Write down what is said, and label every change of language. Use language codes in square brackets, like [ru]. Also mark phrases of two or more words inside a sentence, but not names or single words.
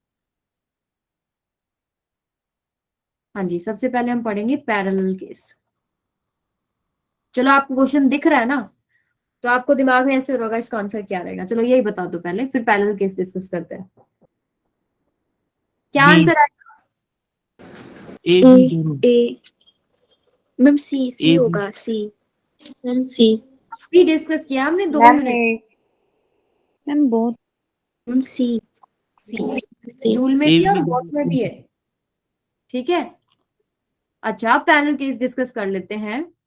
[hi] हाँ जी, सबसे पहले हम पढ़ेंगे [en] parallel case. [hi] चलो आपको क्वेश्चन दिख रहा है ना, तो आपको दिमाग में ऐसे होगा इसका आंसर क्या रहेगा। चलो यही बता दो पहले, फिर [en] parallel case discuss [hi] करते हैं। क्या [en] B। [hi] आंसर आएगा, [en] A A. [hi] B दोनों। [en] A. Ma'am, C. C A B। [hi] होगा C. [en] Ma'am, C. [hi] भी डिस्कस किया हमने 2 मैम यूनिट। मैम बहुत [en] Ma'am, C. सी C. [hi] जूल में [en] A [hi] भी है और [en] B [hi] वॉट में भी है। ठीक है, अच्छा [en] parallel case discuss [hi] कर लेते हैं।